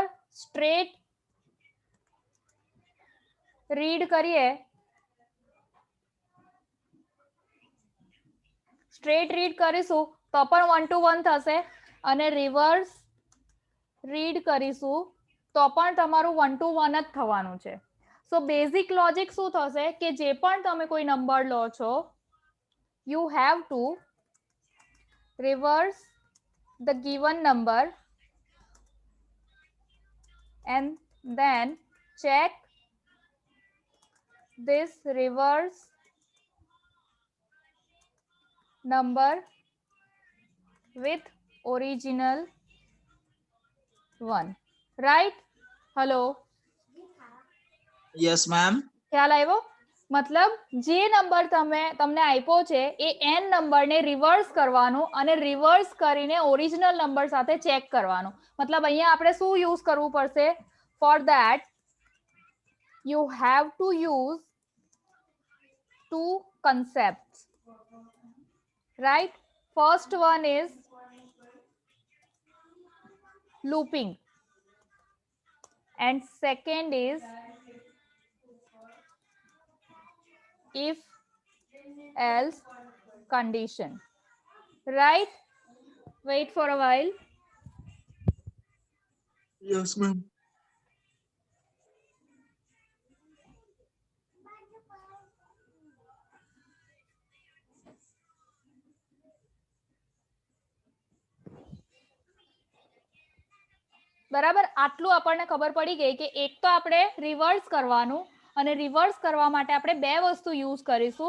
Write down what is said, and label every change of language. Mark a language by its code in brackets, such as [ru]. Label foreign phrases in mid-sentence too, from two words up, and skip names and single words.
[en] straight read [gu] કરીએ, [en] straight read [gu] કરીશું તો પણ 1 to 1 થશે, અને [en] reverse read [gu] કરીશું તો પણ તમારું 1 to 1 જ થવાનું છે. [en] so basic logic [gu] શું થશે કે જે પણ તમે કોઈ નંબર લો છો, [en] you have to reverse the given number and then check this reverse number with original one, right? hello, yes ma'am. [gu] ખ્યાલ આવ્યો? મતલબ જે નંબર તમને આપ્યો છે એ n નંબરને રિવર્સ કરવાનું અને રિવર્સ કરીને [en] original number [gu] સાથે ચેક કરવાનું. મતલબ અહીંયા આપણે શું યુઝ કરવું પડશે? [en] for that you have to use two concepts, right? First one is looping and second is if else condition, right? Wait for a while. Yes ma'am. [gu] બરાબર, આટલું આપણને ખબર પડી ગઈ કે એક તો આપણે રિવર્સ કરવાનું, અને રિવર્સ કરવા માટે આપણે બે વસ્તુ યુઝ કરીશું.